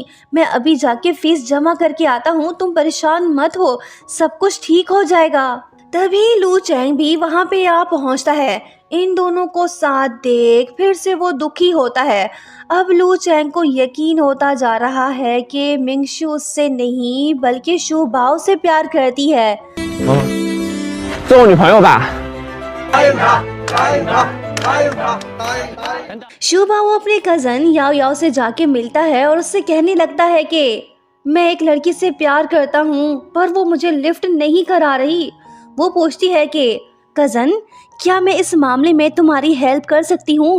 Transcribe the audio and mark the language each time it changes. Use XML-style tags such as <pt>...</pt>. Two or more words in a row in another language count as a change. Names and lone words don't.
<hi>मैं अभी जाके फीस जमा करके आता हूँ, तुम परेशान मत हो, सब कुछ ठीक हो जाएगा। तभी लू चैंग भी वहाँ पे आ पहुँचता है। इन दोनों को साथ देख फिर से वो दुखी होता है। अब लू चैंग को यकीन होता जा रहा है कि मिंगशू उससे नहीं बल्कि शू बाओ से प्यार करती है।</hi> <zh>做我女朋友吧。</zh> <hi>शू बाओ अपने कजन याओ याओ से जाके मिलता है और उससे कहने लगता है कि मैं एक लड़की से प्यार करता हूँ, पर वो मुझे लिफ्ट नहीं करा रही। वो पूछती है कि कजन, क्या मैं इस मामले में तुम्हारी हेल्प कर सकती हूँ?</hi>